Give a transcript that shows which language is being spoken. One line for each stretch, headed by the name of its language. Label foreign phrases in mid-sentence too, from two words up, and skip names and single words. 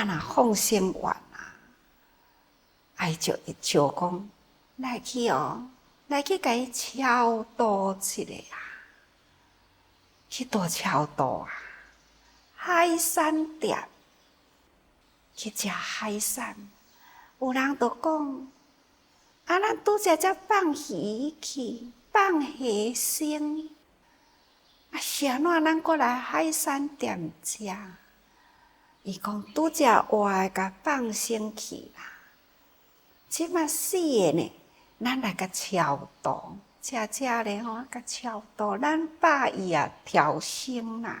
Min Nan Chinese: 若放生完啊，就会招讲来去哦，来去甲伊超度一下啊，去倒超度啊，海产店。去食海产，有人就讲，咱拄则放鱼去，放虾生，是安怎咱过来海产店食？伊讲拄则活诶，甲放生去啦。即马死诶呢，咱来甲超度，食咧吼，甲超度，咱把伊调生啦。